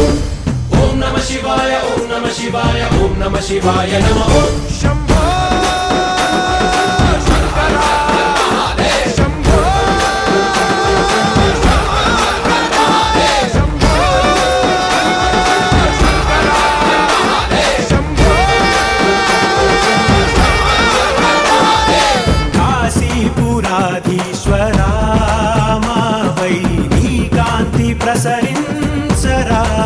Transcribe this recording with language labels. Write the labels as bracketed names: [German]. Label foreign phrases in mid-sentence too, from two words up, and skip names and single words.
[Sanskrit] ॐ नमः शिवाय, ॐ नमः शिवाय, ॐ नमः शिवाय नमो. [Telugu] శంభో శంకరా శంభో శంభో శంభో కాశీపురాధీశ్వరా మాపై నీ కాంతి ప్రసరించరా